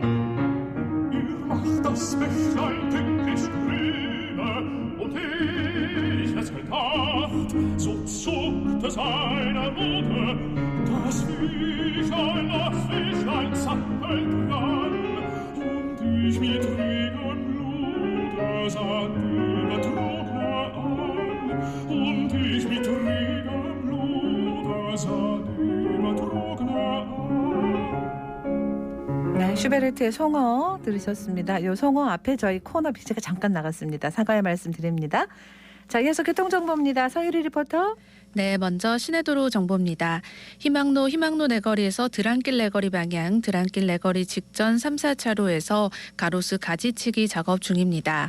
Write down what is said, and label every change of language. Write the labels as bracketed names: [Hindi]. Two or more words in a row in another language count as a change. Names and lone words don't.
[German] Ihr macht das Bächlein tückisch grüne, und ich es gedacht, so zuckte seine Mutter, das Fischlein zappelt dran, und ich mit regem Blute sah die Betrogene an, und ich mit regem Blute sah die Betrogene an. [Korean] 네, 슈베르트의 송어 들으셨습니다. 요 송어 앞에 저희 코너 BG가 잠깐 나갔습니다. 사과의 말씀 드립니다. 자, 이어서 교통정보입니다. 서유리 리포터. 네, 먼저 시내도로 정보입니다. 희망로 내거리에서 드랑길 내거리 방향, 드랑길 내거리 직전 3, 4차로에서 가로수 가지치기 작업 중입니다.